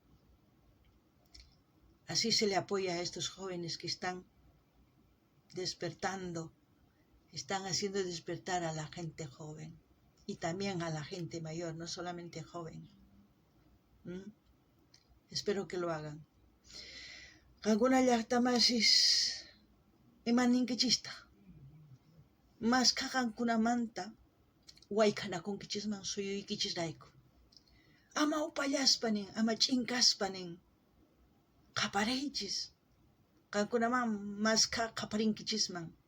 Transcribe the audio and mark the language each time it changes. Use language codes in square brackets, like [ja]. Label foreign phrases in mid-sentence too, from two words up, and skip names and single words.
[es] Así se le apoya a estos jóvenes que están despertando, están haciendo despertar a la gente joven y también a la gente mayor, no solamente joven. Espero que lo hagan. Alguna [qu] llaqtamasis imaninkichista. Mas kakankunamanta wayk'anakunkichisman suyuykichisrayku. Ama upallaspanin, ama ch'inkaspanin qaparaychis. Kankunaman mas qaparinkichisman.